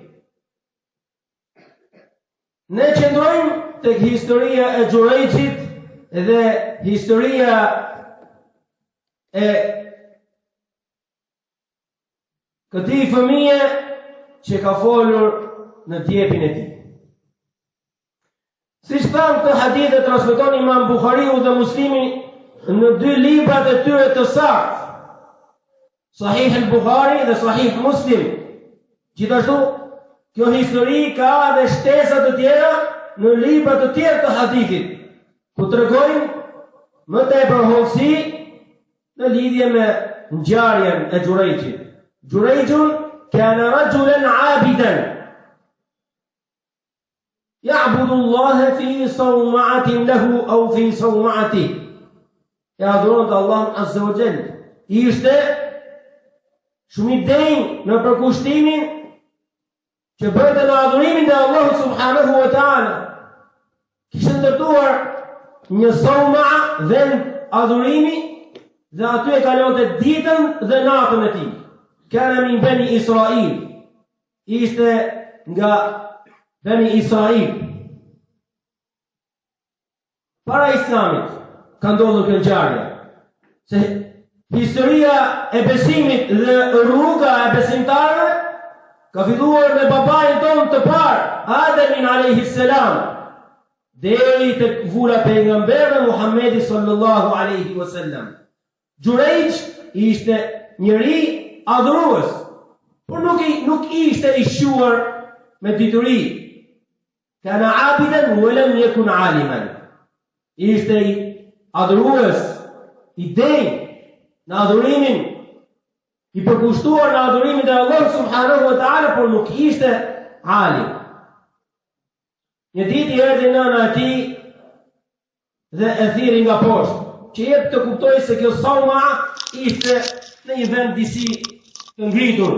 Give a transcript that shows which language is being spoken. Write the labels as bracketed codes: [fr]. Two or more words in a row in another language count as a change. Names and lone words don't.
[sq] Ne qëndrojmë tek historia e Jurayjit dhe historia e këtij fëmije që ka folur në djepin e tij. Si shtam të hadith e transmeton Imam Buhariu dhe Muslimi në 2 librat e tyre të saktë, Sahih al-Bukhari dhe Sahih Muslim. Gjithashtu, kjo histori ka dhe shtesa të tjera në libra të tjerë të hadithit, ku tregojnë më tepër hollësi në lidhje me ngjarjen e Jurayjit. [ar] جريج كان رجلا عابدا يعبد الله في صومعة له أو في صومعته. يعذرون الله عز وجل. [sq] Ishte shumë i denjë në përkushtimin që bëte në adhurimin dhe Allahu [ar] سبحانه وتعالى. [sq] Kishtë ndërtuar një sauma vend adhurimi dhe aty e kalonte ditën dhe natën e tij. [ar] كان من بني إسرائيل. [sq] Ishte nga Bani Israil. Para Islamit ka ndodhur kjo ngjarje. Se historia e besimit dhe rruga e besimtarëve ka filluar me babain ton të parë, Ademin [ar] عليه السلام, [sq] deri tek vura pejgamberit Muhamedi [ar] صلى الله عليه وسلم. [sq] Jurayj ishte njëri adhurues, por nuk ishte i shuar me dituri. [ar] كان عابدا ولم يكن عالما. [sq] Ishte i adhurues, i denj në adhurimin, i përkushtuar në adhurimin e Allahut [ar] سبحانه وتعالى, [sq] por nuk ishte alim. Një ditë i erdhi nëna e tij dhe e thiri nga poshtë, që jep të kuptoj se kjo sauma ishte në një vend disi të ngritur.